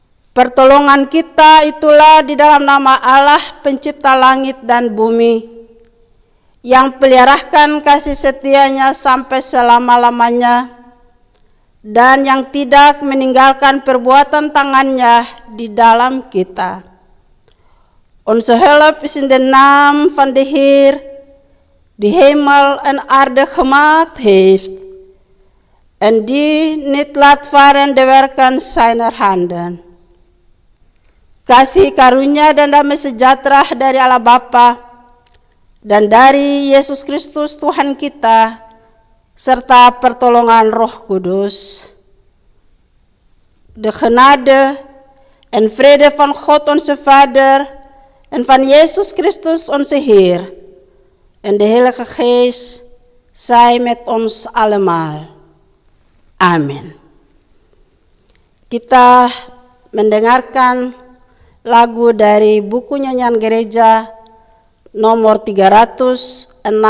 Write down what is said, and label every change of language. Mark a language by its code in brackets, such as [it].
[id] pertolongan kita itulah di dalam nama Allah pencipta langit dan bumi, yang peliharakan kasih setianya sampai selama-lamanya, dan yang tidak meninggalkan perbuatan tangannya di dalam kita. [nl] Onze hulp is in de naam van de Heer, die hemel en aarde gemaakt heeft, en die niet laat varen de werken zijner handen. [id] Kasih karunia dan damai sejahtera dari Allah Bapa dan dari Yesus Kristus Tuhan kita, serta pertolongan Roh Kudus. [nl] De genade en vrede van God onze Vader en van Jezus Christus onze Heer en de Heilige Geest zij met ons allemaal. [id] Amin. Kita mendengarkan lagu dari buku nyanyian gereja nomor 366.